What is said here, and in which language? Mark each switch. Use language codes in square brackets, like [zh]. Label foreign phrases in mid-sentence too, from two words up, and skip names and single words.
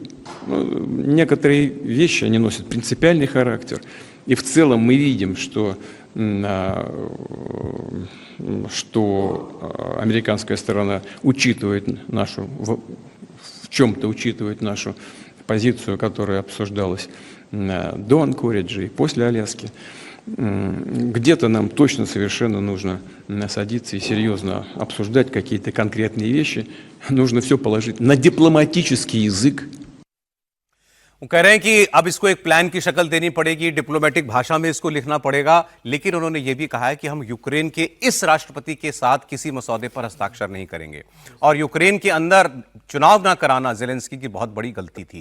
[ru] Некоторые вещи, они носят принципиальный характер, и в целом мы видим, что американская сторона учитывает в чем-то учитывает нашу позицию, которая обсуждалась до Анкориджа и после Аляски. Где-то нам точно совершенно нужно садиться и серьезно обсуждать какие-то конкретные вещи. Нужно все положить на дипломатический язык. [hi] वो कह रहे हैं कि अब इसको एक प्लान की शक्ल देनी पड़ेगी, डिप्लोमेटिक भाषा में इसको लिखना पड़ेगा। लेकिन उन्होंने ये भी कहा है कि हम यूक्रेन के इस राष्ट्रपति के साथ किसी मसौदे पर हस्ताक्षर नहीं करेंगे। और यूक्रेन के अंदर चुनाव ना कराना जेलेंस्की की बहुत बड़ी गलती थी।